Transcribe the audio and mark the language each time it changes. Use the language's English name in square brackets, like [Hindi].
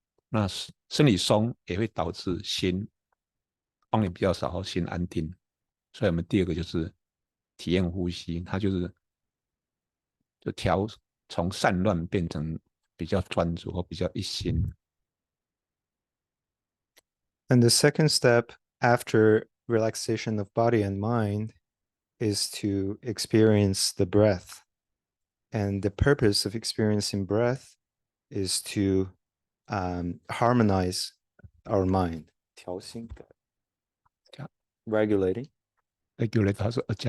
[Chinese] 那身体松也会导致心帮你比较少，心安定。所以我们第二个就是体验呼吸，它就从散乱变成比较专注或比较一心。 [English] And the second step after relaxation of body and mind is to experience the breath. And the purpose of experiencing breath is to harmonize our mind. [Chinese] 调心感 regulating. Regulate 它是